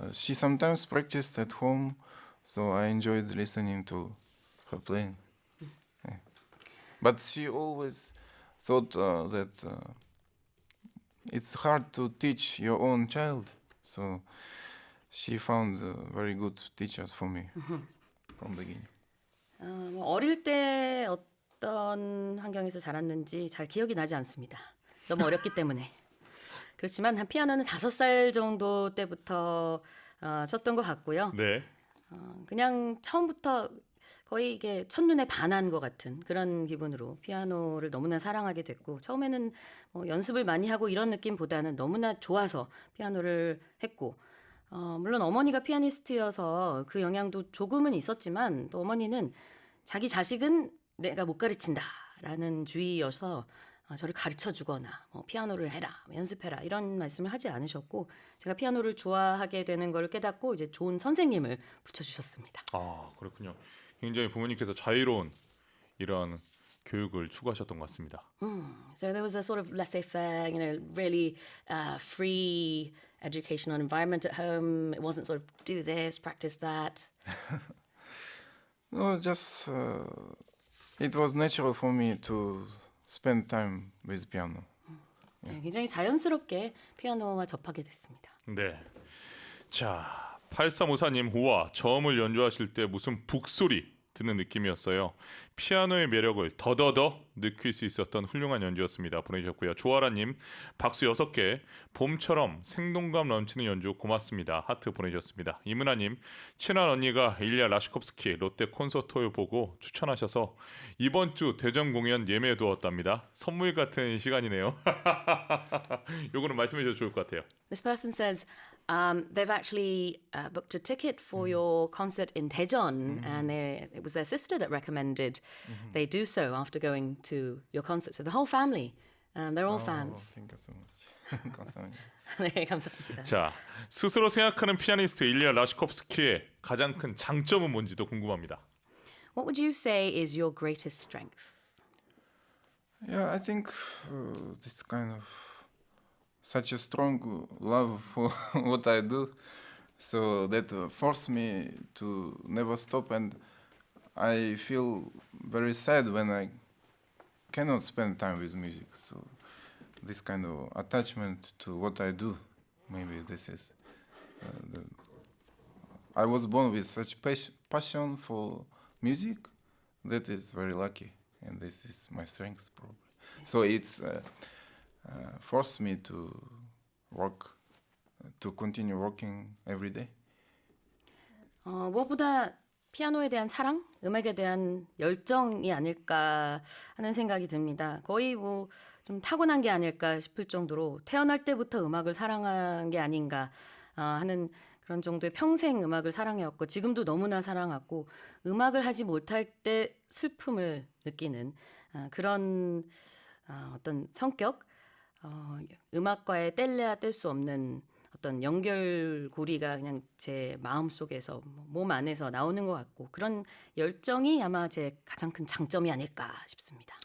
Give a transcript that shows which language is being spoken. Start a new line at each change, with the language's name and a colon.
English: She sometimes practiced at home, so I enjoyed listening to her playing. Yeah. But she always thought that it's hard to teach your own child, so she found very good teachers for me from the beginning.
Korean: 어릴 때 어떤 환경에서 자랐는지 잘 기억이 나지 않습니다. 너무 어렸기 때문에. 그렇지만 한 피아노는 5살 정도 때부터 쳤던 것 같고요. 네. 그냥 처음부터 거의 이게 첫눈에 반한 것 같은 그런 기분으로 피아노를 너무나 사랑하게 됐고 처음에는 뭐 연습을 많이 하고 이런 느낌보다는 너무나 좋아서 피아노를 했고 물론 어머니가 피아니스트여서 그 영향도 조금은 있었지만 또 어머니는 자기 자식은 내가 못 가르친다라는 주의여서 저를 가르쳐 주거나 뭐 피아노를 해라, 연습해라 이런 말씀을 하지 않으셨고 제가 피아노를 좋아하게 되는 걸 깨닫고 이제 좋은 선생님을 붙여주셨습니다. 그렇군요. 굉장히 부모님께서 자유로운 이런 교육을 추구하셨던 것 같습니다.
English: So there was a sort of laissez-faire, really free educational environment at home. It wasn't sort of do this, practice that. No, just it was natural for me to spend time with piano.
Korean: 네, 굉장히 자연스럽게 피아노와 접하게 됐습니다. 네. 자, 8354님, 우와, 저음을 연주하실 때 무슨 북소리 듣는 느낌이었어요. 피아노의 매력을 더더더 느낄 수 있었던 훌륭한 연주였습니다. 보내주셨고요. 조아라님, 박수 6개, 봄처럼 생동감 넘치는 연주 고맙습니다. 하트 보내주셨습니다. 이문아님, 친한 언니가 일리아 라시콥스키 롯데 콘서트를 보고 추천하셔서 이번 주 대전 공연 예매해 두었답니다. 선물 같은 시간이네요. 요거는 말씀해 주셔도 좋을 것 같아요.
English: This person says, They've actually booked a ticket for your concert in Daejeon, and it was their sister that recommended they do so after going to your concert. So the whole family, they're all fans. Thank you so much.
Korean: 감사합니다. 네, 감사합니다. 자, 스스로 생각하는 피아니스트 일리아 라시콥스키의 가장 큰 장점은 뭔지도 궁금합니다.
English: What would you say is your greatest strength? Yeah, I think this kind of such a strong love for what I do, so that forced me to never stop, and I feel very sad when I cannot spend time with music. So this kind of attachment to what I do, maybe this is. I was born with such passion for music that is very lucky, and this is my strength probably. So it's forced me to work, to continue working every day.
Korean: 무엇보다 피아노에 대한 사랑, 음악에 대한 열정이 아닐까 하는 생각이 듭니다. 거의 뭐 좀 타고난 게 아닐까 싶을 정도로 태어날 때부터 음악을 사랑한 게 아닌가 하는 그런 정도의 평생 음악을 사랑해왔고 지금도 너무나 사랑하고 음악을 하지 못할 때 슬픔을 느끼는 그런 어떤 성격, 음악과의 뗄래야 뗄 수 없는 어떤 연결고리가 그냥 제 마음 속에서 몸 안에서 나오는 것 같고 그런 열정이 아마 제 가장 큰 장점이 아닐까 싶습니다.